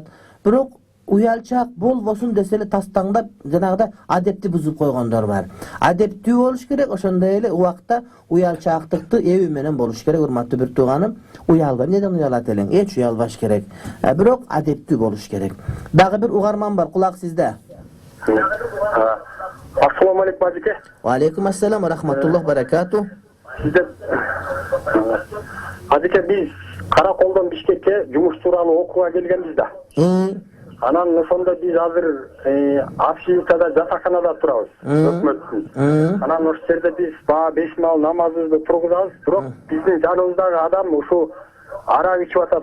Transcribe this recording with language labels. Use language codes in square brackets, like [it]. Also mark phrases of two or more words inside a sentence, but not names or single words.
[ky] Бирок уялчак болбосун десе эле тастаңдап жанагыда адепти бузуп койгондор бар. Адептүү болуш керек, ошондой эле убакта уялчактыкты эби менен болуш керек. Урматтуу бир тууганым, уялбай эмнеден уялат элең? Эч уялбаш керек. Бирок адептүү болуш керек. Дагы бир угарман бар, кулак сизде. [ar] السلام عليكم ажеке. وعليكم السلام ورحمة الله بركاته. [ky] Ажеке, биз Караколдон Бишкекке жумуш тууралуу окууга келгенбиз да. Анан ошондо биз азыр общежитияда жатаканада турабыз. Өкмөттүн. Анан ошол жерде биз 5 маал намазыбызды тургузабыз, бирок биздин жаныбыздагы адам ушу арак ичип атат.